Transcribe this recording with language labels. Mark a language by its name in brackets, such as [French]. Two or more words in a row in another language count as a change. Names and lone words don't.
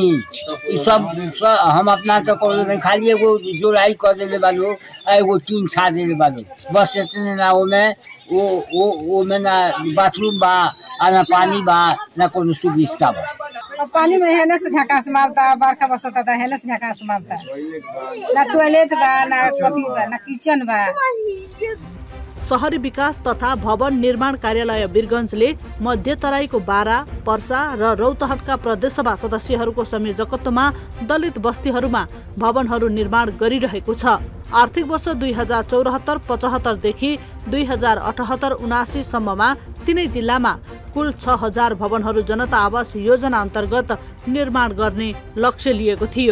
[Bhojpuri] ये सब हम अपना के कर खाली एगो जोड़ाई कर देले बालो, एगो टीन छा देले बालो, बस इतने ना। वो में ना बाथरूम बा, ना पानी बा, ना कोनो सुविधा बा। पानी में हेने से झकास मारता, बरखा बरसता था हेने से झकास मारता, ना टॉयलेट बा, ना कथी बा, ना किचन बा। [Nepali] शहरी विकास तथा भवन निर्माण कार्यालय वीरगञ्जले मध्य तराईको बारा, पर्सा र रौतहटका प्रदेशसभा सदस्यहरूको संयोजकत्वमा दलित बस्तीहरूमा भवनहरू निर्माण गरिरहेको छ। आर्थिक वर्ष 2074-75 देखि 2078-79 सम्ममा तीनै जिल्लामा कुल 6000 भवनहरू जनता आवास योजना अन्तर्गत निर्माण गर्ने लक्ष्य लिएको थियो।